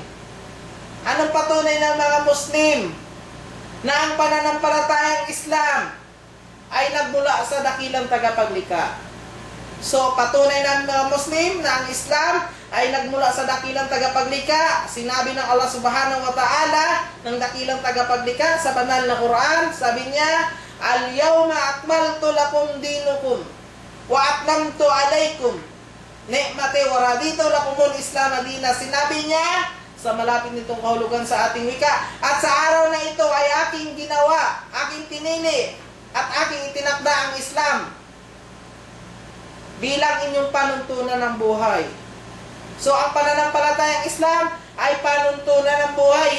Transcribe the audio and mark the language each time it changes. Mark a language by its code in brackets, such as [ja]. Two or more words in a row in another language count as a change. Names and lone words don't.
[tl] Anong patunay ng mga Muslim na ang pananampalatayang Islam ay nagmula sa dakilang tagapaglikha? So, patunay ng mga Muslim na ang Islam ay nagmula sa dakilang tagapaglikha. Sinabi ng Allah [ar] سبحانه وتعالى [tl] ng dakilang tagapaglikha sa banal na Quran, sabi niya, [ar] اليوم أكملت لكم دينكم وأتممت عليكم نعمتي ورضيت لكم الإسلام دينا. [tl] Sinabi niya sa malapit nitong kahulugan sa ating wika. At sa araw na ito ay aking ginawa, aking tinini, at aking itinakda ang Islam bilang inyong panuntunan ng buhay. So, ang pananampalatayang Islam ay panuntunan ng buhay.